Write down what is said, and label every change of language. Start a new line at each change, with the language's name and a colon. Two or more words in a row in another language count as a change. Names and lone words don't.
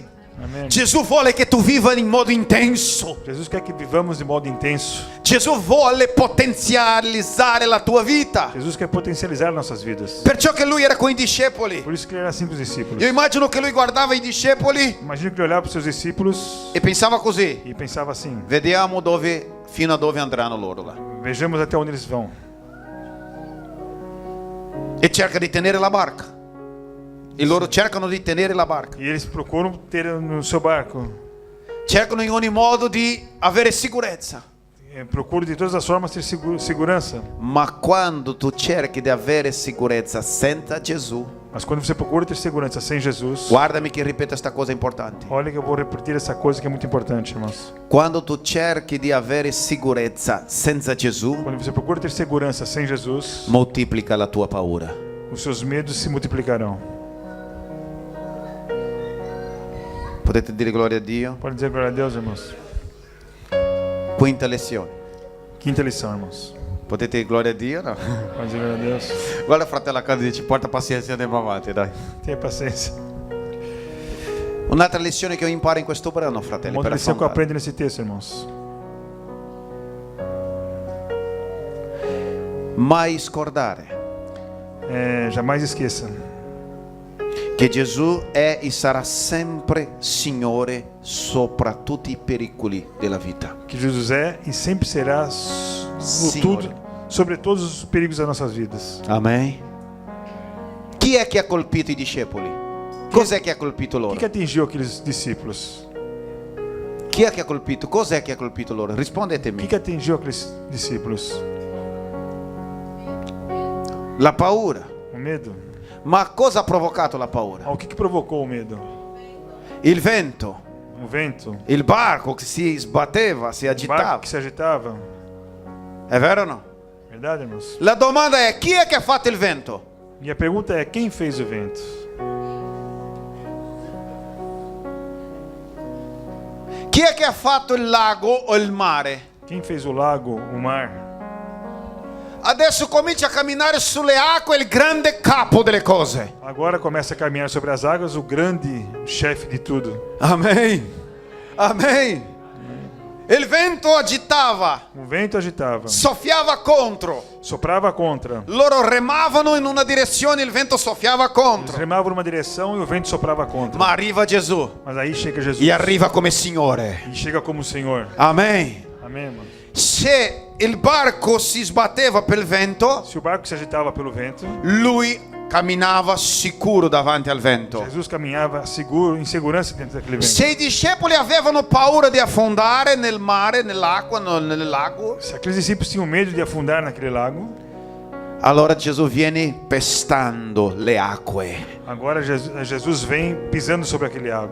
Portuguese: Amém.
Italian: Gesù vuole che tu viva in modo intenso.
Portuguese: Jesus quer que vivamos de modo intenso.
Italian: Gesù vuole potenzializzare la tua vita.
Portuguese: Jesus quer potencializar nossas vidas.
Italian: Perciò che lui era con i discepoli.
Portuguese: Por isso que ele era assim com os discípulos.
Italian: Io immagino che lui guardava i discepoli
Portuguese: Imagina que ele olhava para os seus discípulos
Italian: e pensava così:
Portuguese: e pensava assim:
Italian: vediamo fino a dove andranno loro là.
Portuguese: vejamos até onde eles vão.
Italian: E cerca di tenere la barca. E loro cercano di tenere la barca.
Portuguese: E eles procuram ter no seu barco.
Italian: Cercano in ogni modo di avere sicurezza.
Portuguese: Procuram de todas as formas ter segurança.
Italian: Ma quando tu cerchi di avere sicurezza senza Gesù,
Portuguese: Mas quando você procura ter segurança sem Jesus,
Italian: guardami che ripeto questa cosa importante.
Portuguese: olha que eu vou repetir essa coisa que é muito importante, irmãos.
Italian: Quando tu cerchi di avere sicurezza senza Gesù,
Portuguese: Quando você procura ter segurança sem Jesus,
Italian: moltiplica la tua paura.
Portuguese: os seus medos se multiplicarão.
Italian: Potete dire gloria a Dio?
Portuguese: Pode dizer glória a Deus, irmãos.
Italian: Quinta lezione.
Portuguese: Quinta lição, irmãos.
Italian: Potete dire gloria a Dio? No?
Portuguese: Pode dizer glória a Deus.
Italian: Guarda fratello accanto e dice: porta pazienza, andiamo avanti, dai.
Portuguese: Tenha paciência.
Italian: Un'altra lezione che io imparo in questo brano, fratelli,
Portuguese: Uma outra
Italian: per
Portuguese: lição que eu
Italian: affrontare.
Portuguese: aprendo nesse texto, irmãos.
Italian: Mai scordare
Portuguese: Jamais esqueça
Italian: che Gesù è e sarà sempre Signore sopra tutti i pericoli della vita.
Portuguese: que Jesus é e sempre será o Senhor. tudo sobre todos os perigos das nossas vidas.
Italian: Amen. Chi è che ha colpito i discepoli? Cos'è che ha colpito
Portuguese: O
Italian: loro?
Portuguese: que atingiu aqueles discípulos?
Italian: Chi è che ha colpito? Cos'è che ha colpito loro?
Portuguese: O
Italian: Rispondetemi.
Portuguese: que atingiu aqueles discípulos?
Italian: La paura.
Portuguese: O medo?
Italian: Ma cosa ha provocato la paura?
Portuguese: O que provocou o medo?
Italian: Il vento,
Portuguese: O vento?
Italian: il barco che si sbatteva, si
Portuguese: O barco
Italian: agitava.
Portuguese: que se agitava?
Italian: È vero o no?
Portuguese: Verdade, irmãos?
Italian: La domanda è: chi è che ha fatto il vento?
Portuguese: E a pergunta é: quem fez o vento?
Italian: Chi è che ha fatto il lago o il mare?
Portuguese: Quem fez o lago, o mar?
Italian: Adesso comincia a camminare sulle acque il grande capo delle cose.
Portuguese: Agora começa a caminhar sobre as águas o grande chefe de tudo.
Italian: Amen. Amen. Il vento agitava,
Portuguese: O vento agitava,
Italian: soffiava contro.
Portuguese: soprava contra.
Italian: Loro remavano in una direzione, il vento soffiava
Portuguese: Eles
Italian: contro.
Portuguese: remavam numa direção e o vento soprava contra.
Italian: Ma arriva Gesù
Portuguese: Mas aí chega Jesus
Italian: e arriva come Signore.
Portuguese: e chega como o Senhor.
Italian: Amen.
Portuguese: Amém, irmão?
Italian: Se il barco si sbatteva per il vento,
Portuguese: Se o barco se agitava pelo vento,
Italian: lui camminava sicuro davanti al vento.
Portuguese: Jesus caminhava seguro, em segurança dentro daquele vento.
Italian: Se i discepoli avevano paura di affondare nel mare, nell'acqua, nel lago,
Portuguese: Se aqueles discípulos tinham medo de afundar naquele lago,
Italian: allora Gesù viene pestando le acque.
Portuguese: agora Jesus vem pisando sobre aquele água.